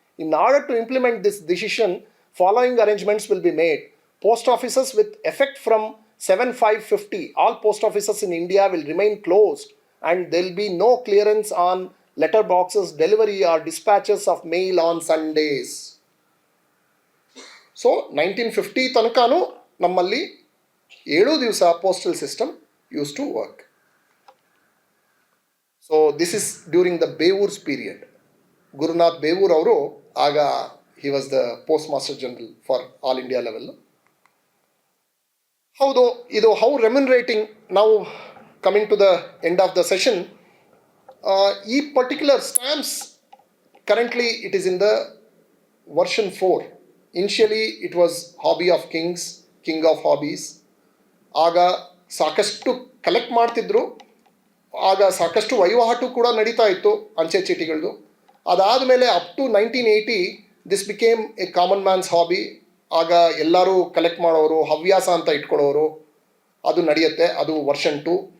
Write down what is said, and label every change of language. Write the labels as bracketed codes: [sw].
[en] In order to implement this decision, following arrangements will be made. Post offices with effect from 7/5/50, all post offices in India will remain closed and there will be no clearance on letter boxes, delivery or dispatches of mail on Sundays. So 1950 [kn] ತನಕನೂ ನಮ್ಮಲ್ಲಿ 7 ದಿವಸ [en] Postal system use to work. So this is during the Bevoor's period. Gurunath Bevoor ಅವರು ಆಗ he was the postmaster general for all India level. [kn] ಹೌದು, ಇದು [en] How remunerating. ನಾವು coming to the end of the session, e particular stamps currently it is in the version 4. Initially it was Hobby of Kings, King of Hobbies. [kn] ಆಗ ಸಾಕಷ್ಟು collect ಮಾಡ್ತಿದ್ರು, ಆಗ ಸಾಕಷ್ಟು ವಹಿವಾಟು ಕೂಡ ನಡೀತಾ ಇತ್ತು ಅಂಚೆ ಚೀಟಿಗಳದು. [en] ಅದಾದಮೇಲೆ up to 1980 this became a common man's hobby. [kn] ಆಗ ಎಲ್ಲರೂ ಕಲೆಕ್ಟ್ ಮಾಡೋರು, ಹವ್ಯಾಸ ಅಂತ ಇಟ್ಕೊಳ್ಳೋರು, ಅದು ನಡೆಯುತ್ತೆ. ಅದು ವರ್ಷನ್ 2.